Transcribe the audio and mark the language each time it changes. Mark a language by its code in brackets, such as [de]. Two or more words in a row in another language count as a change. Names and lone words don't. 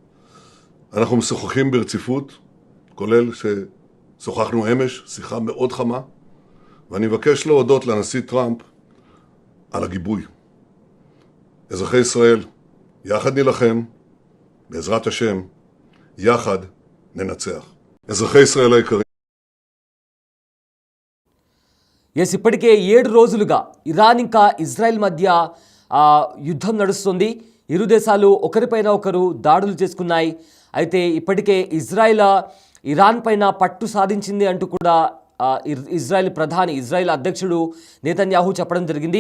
[he] אנחנו משוחחים ברציפות, כולל שוחחנו אמש, שיחה מאוד חמה, ואני מבקש להודות לנשיא טראמפ על הגיבוי. אזרחי ישראל, יחד נילחם, בעזרת השם, יחד ננצח. אזרחי ישראל היקרים. [te] ఇప్పటికే 7 రోజులుగా ఇరాన్ ఇంకా ఇజ్రాయెల్ మధ్య యుద్ధం నడుస్తుంది. ఇరు దేశాలు ఒకరిపైన ఒకరు దాడులు చేసుకున్నాయి. అయితే ఇప్పటికే ఇరాన్ పైన పట్టు సాధించింది అంటూ కూడా ఇజ్రాయెల్ అధ్యక్షుడు నేతన్యాహు చెప్పడం జరిగింది.